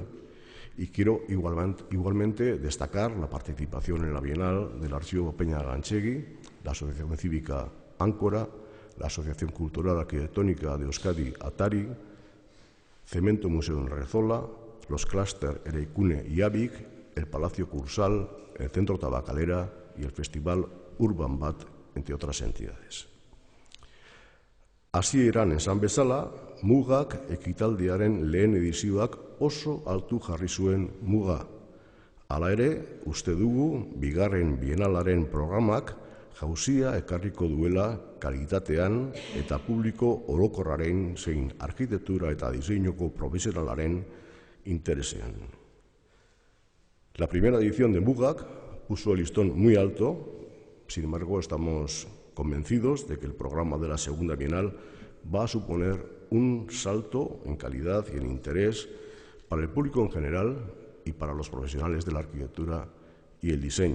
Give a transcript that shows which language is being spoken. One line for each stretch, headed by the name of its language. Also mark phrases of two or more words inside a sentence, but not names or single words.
Spanish: Y quiero igualmente destacar la participación en la Bienal del Archivo Peña Ganchegui, la Asociación Cívica Áncora, la Asociación Cultural Arquitectónica de Euskadi, Atari, Cemento Museo en Rezola, los clúster Ereikune y Abic, el Palacio Cursal, el Centro Tabacalera y el Festival Urban Bat, entre otras entidades.
Basque: Hasieran esan bezala, mugak ekitaldiaren lehen edizioak oso altu jarri zuen muga. Hala ere, uste dugu, bigarren bienalaren programak jauzia ekarriko duela kalitatean eta publiko orokorraren zein arkitektura eta diseinuko profesionalaren interesean.
Spanish: La primera edición de Mugak puso el listón muy alto, sin embargo, estamos convencidos de que el programa de la segunda bienal va a suponer un salto en calidad y en interés para el público en general y para los profesionales de la arquitectura y el diseño.